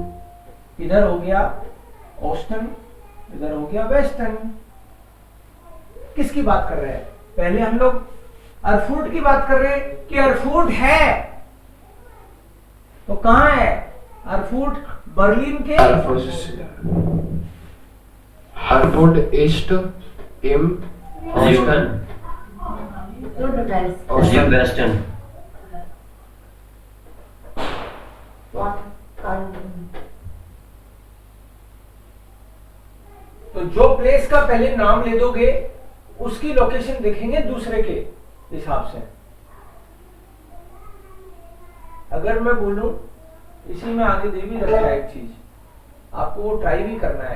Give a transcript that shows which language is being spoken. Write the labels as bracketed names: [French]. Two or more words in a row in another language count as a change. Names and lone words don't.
[Hindi] इधर हो गया ओस्टन, इधर हो गया वेस्टर्न। किसकी बात कर रहे हैं? पहले हम लोग एयरफोर्ट की बात कर रहे हैं कि एयरफोर्ट है, तो कहां है एयरफोर्ट? बर्लिन के [German] Erfurt ist im Osten. Nordwest. Im Westen. [Hindi] तो जो प्लेस का पहले नाम ले दोगे उसकी लोकेशन देखेंगे दूसरे के हिसाब से। अगर मैं बोलूं, इसी में आगे दे भी रखा है एक चीज, आपको वो ट्राई भी करना है।